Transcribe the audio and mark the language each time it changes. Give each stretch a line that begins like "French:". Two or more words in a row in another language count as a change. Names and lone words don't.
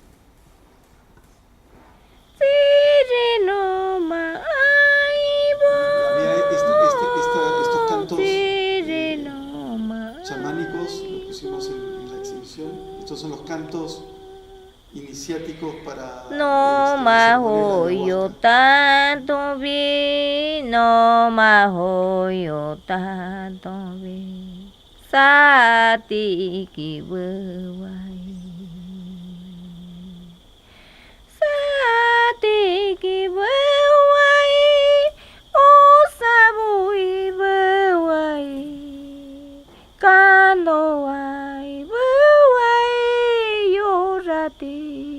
Spanish: Había estos cantos chamánicos, los pusimos en la exhibición. Estos son los cantos iniciáticos para No mahoyo tanto vi, no mahoyo tanto vi, sati ki buwai, sati ki buwai, o sabui buwai, kando ai buwai, yorati.